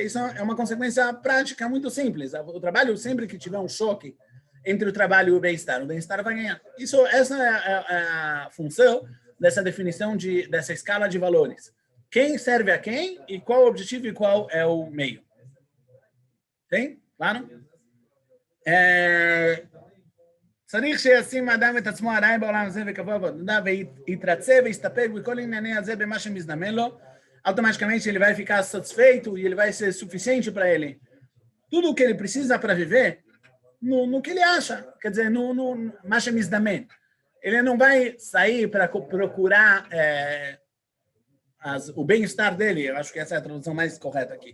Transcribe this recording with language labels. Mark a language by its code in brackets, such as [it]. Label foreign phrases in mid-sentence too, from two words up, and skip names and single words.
[pt] Isso é uma consequência prática muito simples. O trabalho, sempre que tiver um choque entre o trabalho e o bem-estar vai ganhar. Essa é a função dessa definição, dessa escala de valores. Quem serve a quem e qual o objetivo e qual é o meio. Tem? Claro? [he] צריך שישים האדם את עצמו עדיין בעולם הזה וקבוע בעבודה ויתרצה ויסתפק בכל ענייני הזה במה שמזדמן לו, [pt] automaticamente ele vai ficar satisfeito e ele vai ser suficiente para ele. Tudo o que ele precisa para viver, no que ele acha, quer dizer, no [he] במה שמזדמן. [pt] Ele não vai sair para procurar o bem-estar dele, eu acho que essa é a tradução mais correta aqui.